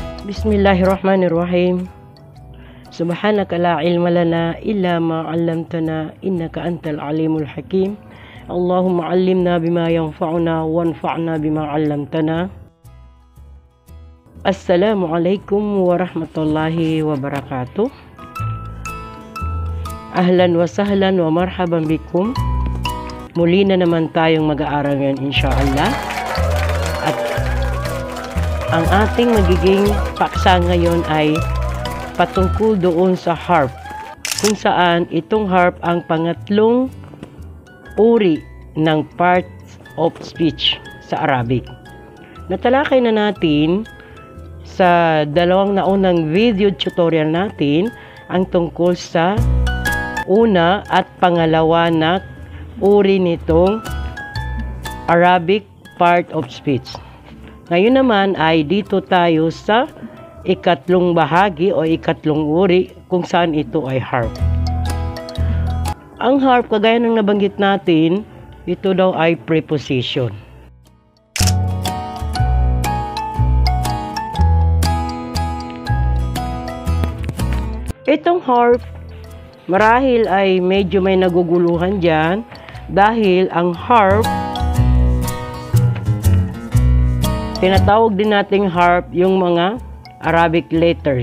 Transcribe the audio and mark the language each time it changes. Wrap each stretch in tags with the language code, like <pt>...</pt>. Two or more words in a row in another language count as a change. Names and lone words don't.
<ar>بسم الله الرحمن الرحيم. سبحانك لا علم لنا إلا ما علمتنا إنك أنت العليم الحكيم. اللهم علمنا بما ينفعنا وانفعنا بما علمتنا. السلام عليكم ورحمة الله وبركاته. أهلا وسهلا ومرحبا بكم.</ar> <tl>Muli na naman tayong mag-aaral ngayon insyaallah. At ang ating magiging paksa ngayon ay patungkol doon sa harp, kung saan itong harp ang pangatlong uri ng</tl> <en>parts of speech</en> <tl>sa Arabic. Natalakay na natin sa dalawang naunang</tl> <en>video tutorial</en> <tl>natin ang tungkol sa una at pangalawa na uri nitong</tl> <en>Arabic part of speech.</en> <tl>Ngayon naman ay dito tayo sa ikatlong bahagi o ikatlong uri kung saan ito ay harp. Ang harp, kagaya ng nabanggit natin, ito daw ay preposition. Itong harp, marahil ay medyo may naguguluhan dyan dahil ang harp, tinatawag din nating harp yung mga</tl> <en>Arabic letters.</en>